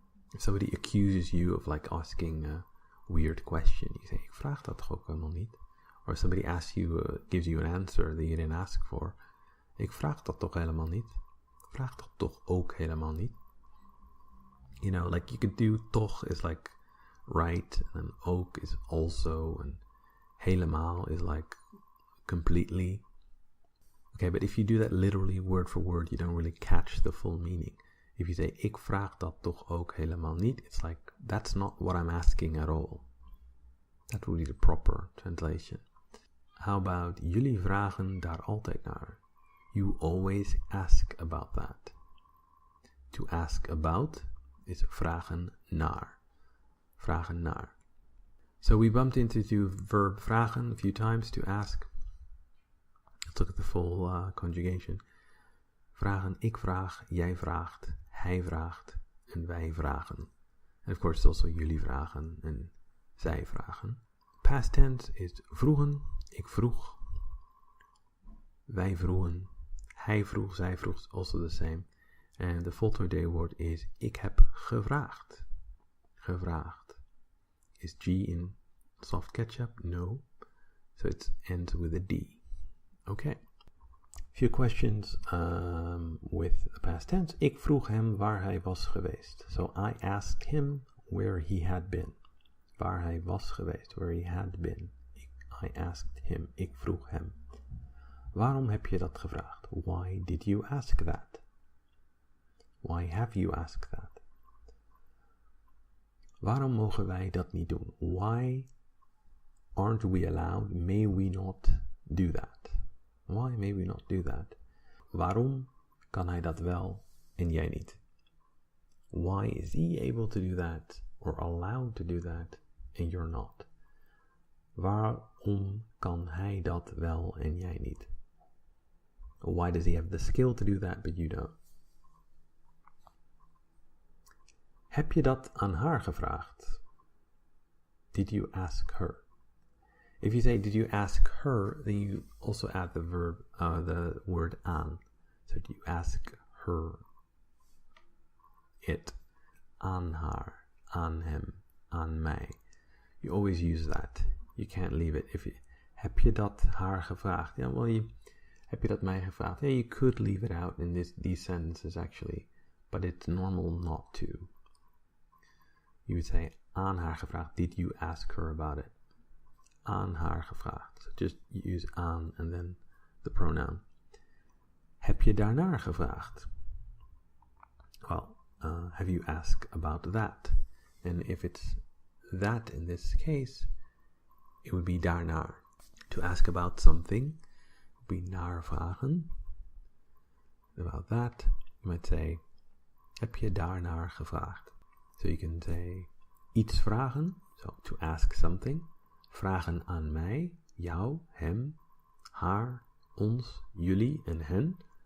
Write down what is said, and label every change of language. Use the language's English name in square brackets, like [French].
[English] If somebody accuses you of like asking a weird question, you say, [Dutch] ik vraag dat toch ook helemaal niet. [English] Or somebody asks you, gives you an answer that you didn't ask for. [Dutch] Ik vraag dat toch helemaal niet. Ik vraag dat toch ook helemaal niet. [English] You know, like you could do toch is like right, and ook is also, and helemaal is like completely. Okay, but if you do that literally word for word, you don't really catch the full meaning. If you say, [Dutch] ik vraag dat toch ook helemaal niet, [English] it's like, that's not what I'm asking at all. That would be the proper translation. How about, [Dutch] jullie vragen daar altijd naar. [English] You always ask about that. To ask about is [Dutch] vragen naar. [English] Vragen naar. So we bumped into the verb vragen a few times, to ask. Let's look at the full conjugation. [Dutch] Vragen, ik vraag, jij vraagt, hij vraagt en wij vragen. [English] And of course it's also [Dutch] jullie vragen en zij vragen. [English] Past tense is vroegen, [Dutch] ik vroeg, wij vroegen, hij vroeg, zij vroeg, [English] also the same. And the voltooid word is [Dutch] ik heb gevraagd. [English] Gevraagd. Is G in soft ketchup? No. So it ends with a D. Okay. Few questions with the past tense. [Dutch] Ik vroeg hem waar hij was geweest. [English] So I asked him where he had been. [Dutch] Waar hij was geweest. [English] Where he had been. I asked him. [Dutch] Ik vroeg hem. Waarom heb je dat gevraagd? [English] Why did you ask that? Why have you asked that? [Dutch] Waarom mogen wij dat niet doen? [English] Why aren't we allowed? May we not do that? Why may we not do that? [Dutch] Waarom kan hij dat wel en jij niet? [English] Why is he able to do that or allowed to do that and you're not? [Dutch] Waarom kan hij dat wel en jij niet? [English] Why does he have the skill to do that but you don't? [Dutch] Heb je dat aan haar gevraagd? [English] Did you ask her? If you say, did you ask her, then you also add the verb, the word aan. So do you ask her it? Aan haar, aan hem, aan mij. You always use that. You can't leave it. [Dutch] Heb je dat haar gevraagd? [English] Yeah, well, [Dutch] heb je dat mij gevraagd? [English] Yeah, you could leave it out in these sentences actually, but it's normal not to. You would say, [Dutch] aan haar gevraagd. [English] Did you ask her about it? [Dutch] Aan haar gevraagd. [English] So just use aan and then the pronoun. [Dutch] Heb je daarnaar gevraagd? [English] Well, have you asked about that? And if it's that in this case, it would be daarnaar. To ask about something would be naar vragen. About that, you might say, [Dutch] heb je daarnaar gevraagd? [English] So you can say, [Dutch] iets vragen, [English] so to ask something. [Dutch] Vragen aan mij, jou, hem, haar, ons, jullie en hen.